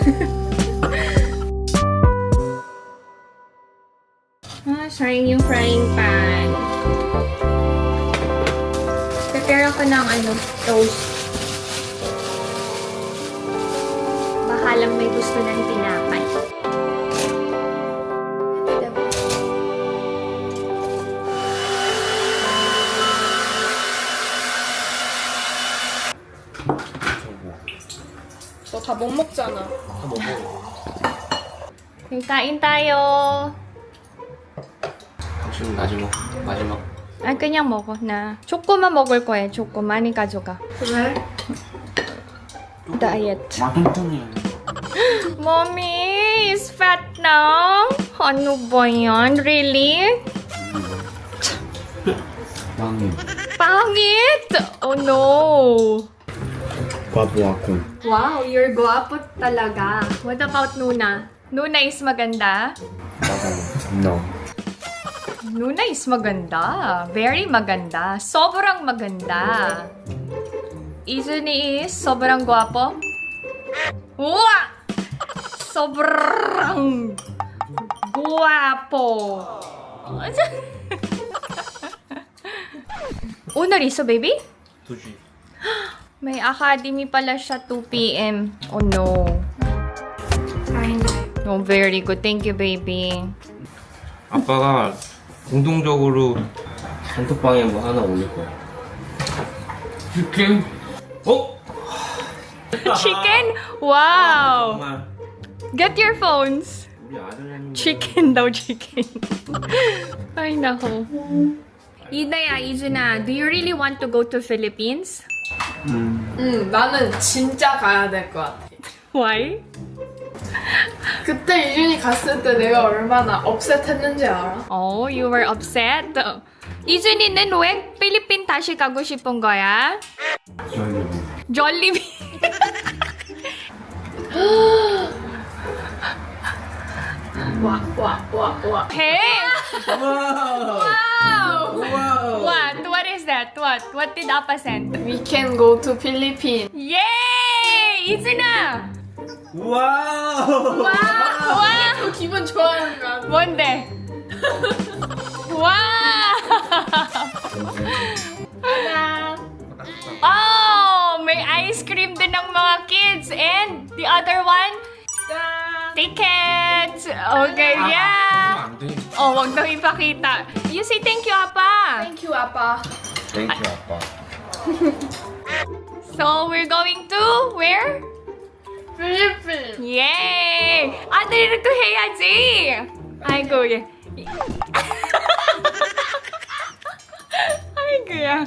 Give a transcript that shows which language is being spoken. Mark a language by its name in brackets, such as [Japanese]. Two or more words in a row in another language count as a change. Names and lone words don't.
[Filipino] Sayang yung [English] frying pan. [Filipino] Prepare ako ng toast. Baka lang may gusto ng tinapay. [Korean] 너 다 못 먹잖아. 다 못 먹어. [Filipino] kain tayo. [Korean] 지금 마지막. 아, 그냥 먹어. 나 초코만 먹을 거야. 초코 많이 가져가. 그래? [English] Diet. [Korean] 맛있잖아요. [English] Mommy is fat now. [Filipino] Ano ba yan? Really? [Korean] 빵이. [English] Pangit! Oh no! [Filipino] Guwapo ako. [English] Wow, you're [Filipino] guwapo talaga. [English] What about Nuna? Nuna is maganda? No. Nuna is maganda. Very maganda. [Filipino] Sobrang maganda. [English] Izuni is [Filipino] sobrang guwapo? Uwa! Sobrang guwapo. [Korean] 오늘 있어, [English] baby? 2G. [Filipino] May academy pala siya 2 p.m. [English] Oh no. Oh, very good. Thank you, baby. [Korean] 아빠가 공동적으로 단톡방에 뭐 하나 올릴 거야. 치킨? 어? [English] Chicken? Wow! [Korean] 정말 [English] Get your phones. [Korean] 우리 아들내미. [Filipino] Chicken daw, chicken. Ay, nako. [English] Idaya, Izuna, do you really want to go to Philippines? [Korean] 나는 진짜 가야 될 것 같아. [English] Why? [Korean] 그때 이준이 갔을 때 내가 얼마나 업셋했는지 알아? [English] Oh, you were upset? [Korean] 이준이는 왜 필리핀 다시 가고 싶은 거야? Jollibee. 와. [English] Hey! Wow! Wow! What is that? What did Appa send? We can go to Philippines. Yay! [Korean] 이준아! [English] Wow! [Korean] 와! 기분 좋아하는 거 같아. 뭔데? 와! 하나. [English] Oh! [Filipino] May ice cream din ng mga kids. [English] And the other one? [Korean] 짠. [English] Tickets! Okay, yeah! [Korean] 안 돼. [Filipino] Oh, wag daw ipakita. [English] You say thank you, Appa. Thank you, 아빠. Thank you, 아빠. So, we're going to where? [Korean] 필리핀. Yay! 아들이랑 또 해야지! 아이고, 예. 아이고야.